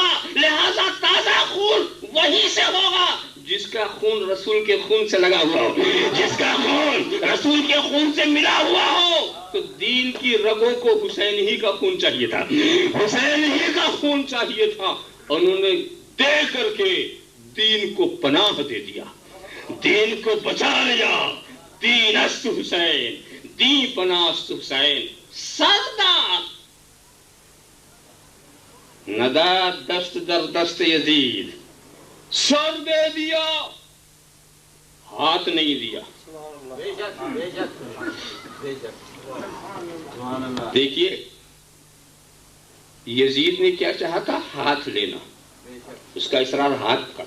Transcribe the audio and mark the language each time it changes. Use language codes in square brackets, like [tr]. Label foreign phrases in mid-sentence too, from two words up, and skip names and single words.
[ur] لہذا تازہ خون وہی سے ہوگا جس کا خون رسول کے خون سے لگا ہوا ہو، جس کا خون رسول کے خون سے ملا ہوا ہو. تو دین کی رگوں کو حسین ہی کا خون چاہیے تھا، حسین ہی کا خون چاہیے تھا. انہوں نے دے کر کے دین کو پناہ دے دیا، دین کو بچا لیا. [fa] دین است حسین، دین پناہ است حسین. سردار ندا دست در دست یزید، [ur] سر دے دیا، ہاتھ نہیں دیا. دیکھیے یزید نے کیا چاہا تھا؟ ہاتھ لینا. اس کا اصرار ہاتھ کا.